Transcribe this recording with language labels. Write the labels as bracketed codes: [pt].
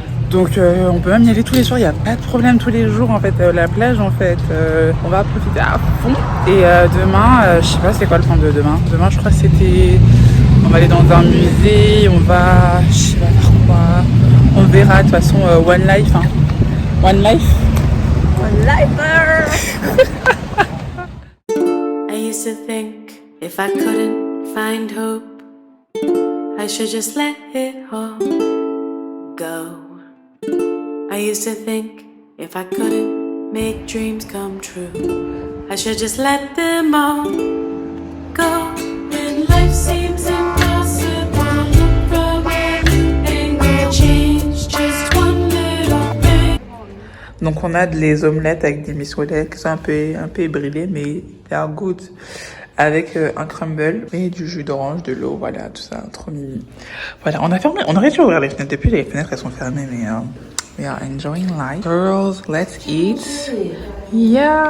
[fr] Donc on peut même y aller tous les soirs, il n'y a pas de problème tous les jours en fait, la plage en fait, on va profiter à fond. Et demain, je sais pas c'est quoi le plan de demain. Demain je crois que c'était, on va aller dans un musée, on va, je sais pas faire quoi, on verra de toute façon One Life, hein. [en] One Life. One lifer. I used to think if I couldn't find hope, I should just let it all go. I used to think if I couldn't make dreams come true, I should just let them all go. When life seems impossible, look from every angle, change just one little thing. [fr] Donc on a les omelettes avec des miscolettes qui sont un peu ébrilées mais [en] they are good. [fr] Avec un crumble et du jus d'orange, de l'eau, voilà, tout ça, trop mimi. Voilà, on aurait dû ouvrir les fenêtres. Depuis, les fenêtres, elles sont fermées, mais [en] we are enjoying life. Girls, let's eat. Yeah.